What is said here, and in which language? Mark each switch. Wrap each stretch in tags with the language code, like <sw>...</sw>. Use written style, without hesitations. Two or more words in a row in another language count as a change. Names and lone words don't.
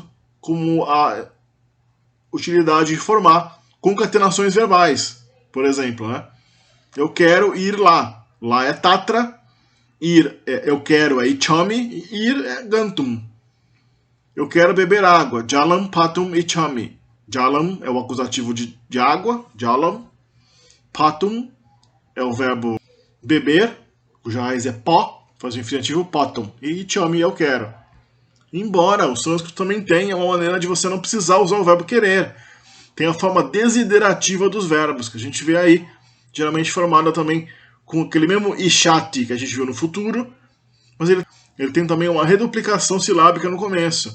<pt>Como a utilidade de formar concatenações verbais. Por exemplo, né? Eu quero ir lá. Lá é tatra. Ir é eu quero é ichami. E ir é gantum. Eu quero beber água.</pt> <sa>जलम् पतुम् इछामि.</sa> <pt>Jalam é o acusativo de água, jalam. Patum é o verbo beber, cuja raiz é pó, faz o infinitivo patum. E ichami eu quero. Embora o sânscrito também tenha uma maneira de você não precisar usar o verbo querer. Tem a forma desiderativa dos verbos, que a gente vê aí, geralmente formada também com aquele mesmo ishati que a gente viu no futuro, mas ele tem também uma reduplicação silábica no começo.</pt>